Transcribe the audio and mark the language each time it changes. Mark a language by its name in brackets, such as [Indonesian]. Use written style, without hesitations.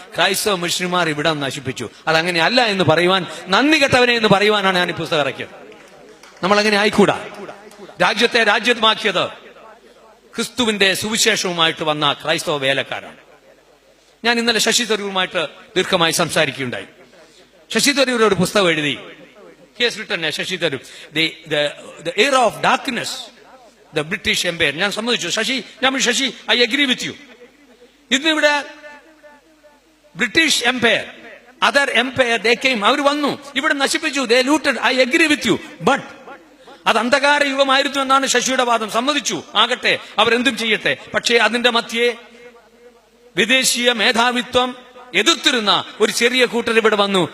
[Malayalam] ക്രൈസ്തവ മിഷണറിമാർ ഇവിടെ നശിപ്പിച്ചു. അതങ്ങനെയല്ല എന്ന് പറയുവാൻ, നന്ദി കെട്ടവനെ എന്ന് പറയുവാനാണ് ഞാൻ ഈ പുസ്തകം ഇറക്കിയത്. നമ്മൾ അങ്ങനെ ആയിക്കൂടാ. രാജ്യത്തെ രാജ്യമാക്കിയത് ക്രിസ്തുവിന്റെ സുവിശേഷവുമായിട്ട് വന്ന ക്രൈസ്തവ വേലക്കാരാണ്. ഞാൻ ഇന്നലെ ശശി തരൂരുമായിട്ട് ദീർഘമായി സംസാരിക്കുകയുണ്ടായി. ശശി തരൂർ ഒരു പുസ്തകം എഴുതി. [English] He has written, Shashi Tharoor, the era of darkness, the British Empire. [Malayalam] ഞാൻ സമ്മതിച്ചു Sasi, [English] I agree with you. ഇന്നിവിടെ British empire, other empire, they came, [Malayalam] അവർ വന്നു, ഇവിടെ നശിപ്പിച്ചു, [English] They looted. I agree with you. [Malayalam] But അത് അന്ധകാര യുഗമായിരുന്നു എന്നാണ് ശശിയുടെ വാദം. സമ്മതിച്ചു, ആകട്ടെ, അവരെന്തും ചെയ്യട്ടെ. പക്ഷേ അതിന്റെ മധ്യേ വിദേശീയ മേധാവിത്വം എതിർത്തിരുന്ന ഒരു ചെറിയ കൂട്ടർ ഇവിടെ വന്നു.